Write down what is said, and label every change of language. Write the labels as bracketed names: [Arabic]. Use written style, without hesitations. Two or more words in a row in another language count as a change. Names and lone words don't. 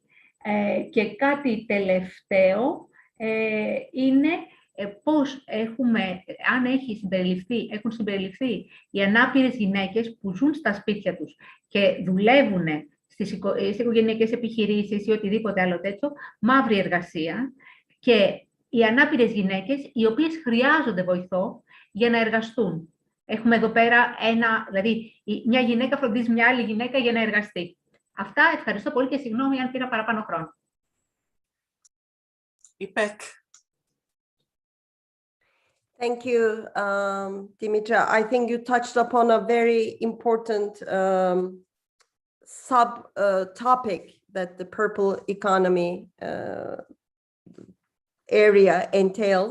[Greek] Και κάτι τελευταίο είναι πώς αν έχουν συμπεριληφθεί οι ανάπηρες γυναίκες που ζουν στα σπίτια τους και δουλεύουν στις οικογενειακές επιχειρήσεις ή οτιδήποτε άλλο τέτοιο, μαύρη εργασία, και οι ανάπηρες γυναίκες οι οποίες χρειάζονται βοηθό για να εργαστούν. Έχουμε εδώ πέρα δηλαδή μια γυναίκα φροντίζει μια άλλη γυναίκα για να εργαστεί. Αυτά, ευχαριστώ πολύ και συγγνώμη αν πήρα παραπάνω χρόνο. Ipek. [English] Thank you, Dimitra. I think you touched upon a very important sub-topic that the purple economy area entails.